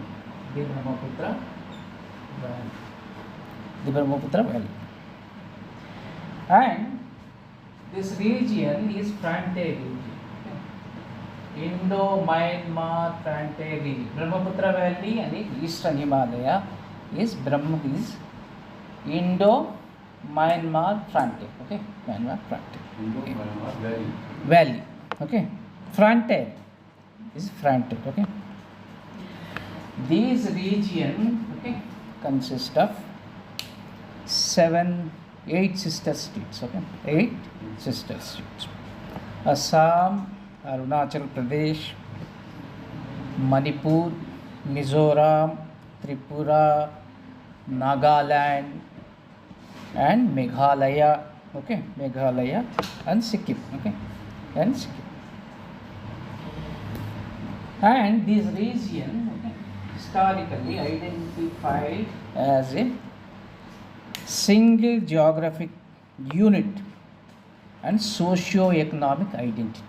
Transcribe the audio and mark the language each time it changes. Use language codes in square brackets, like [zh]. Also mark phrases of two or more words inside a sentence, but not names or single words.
[en] The Brahmaputra Valley. The Brahmaputra Valley. And this region is frontier region. Okay? Indo-Myanmar frontier region. Brahmaputra Valley and the Eastern Himalaya is Indo-Myanmar frontier. Okay, Myanmar frontier. Indo-Myanmar Valley. Okay, frontier is frontier. Okay, these region, okay, consist of 8 sister states. Okay, 8 sister states: Assam, Arunachal Pradesh, Manipur, Mizoram, Tripura, Nagaland, and Meghalaya. Okay, Meghalaya and Sikkim. Okay, and Sikkim. And this region, okay, historically identified as a single geographic unit and socio-economic identity.